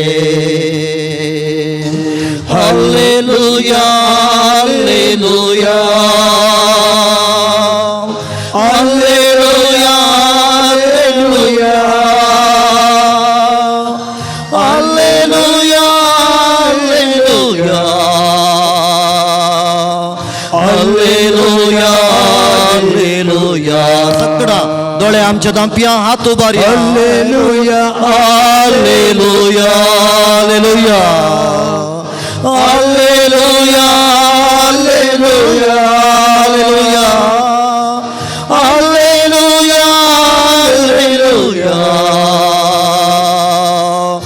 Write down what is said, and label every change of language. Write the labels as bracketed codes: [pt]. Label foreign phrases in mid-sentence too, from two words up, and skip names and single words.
[kn] ಹಲ್ಲೆಲೂಯಾ ಹಲ್ಲೆಲೂಯಾ ಹಲ್ಲೆಲೂಯಾ ಹಲ್ಲೆಲೂಯಾ ಹಲ್ಲೆಲೂಯಾ ಹಲ್ಲೆಲೂಯಾ ಹಲ್ಲೆಲೂಯಾ. [kok] ಸಕ್ಕಡ दोळे आमच्या दांपिया हात उबारी. हालेलुया हालेलुया हालेलुया हालेलुया हालेलुया हालेलुया हालेलुया हालेलुया